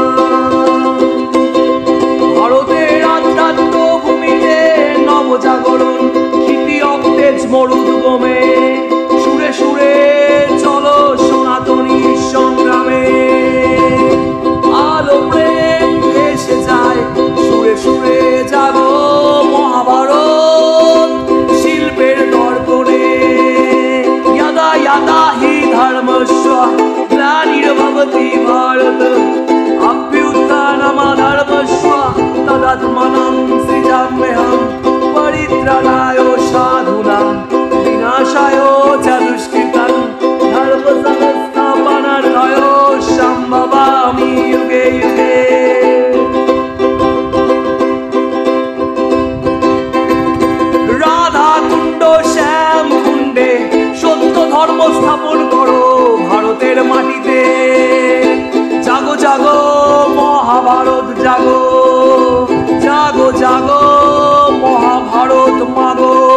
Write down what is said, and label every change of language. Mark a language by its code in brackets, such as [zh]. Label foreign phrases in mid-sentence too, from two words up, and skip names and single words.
[bn] ভারতের আধ্যাত্ম ভূমিতে নবজাগরণ, ক্ষিতি অক্তেজ মরুদ্গমে, সুরে সুরে চলো সনাতনী সংগ্রামে। আলো প্রেম এসে যায়, সুরে সুরে জাগো মহাভারত শিল্পের দর্পণে। [sa] यदा यदा हि धर्मस्य ग्लानिर्भवति भारत, अभ्युत्थानमधर्मस्य तदात्मनं सृजाम्यहं, परित्राणाय साधूनां विनाशाय च दुष्कृतां, धर्म संस्थापनार्थाय सम्भवामि युगे युगे। [bn] রাধা কুণ্ড শ্যাম কুণ্ডে সত্য ধর্ম স্থাপন করো ভারতের মাটিতে। জাগো জাগো মহাভারত জাগো, জাগো জাগো মহাভারত মাগো।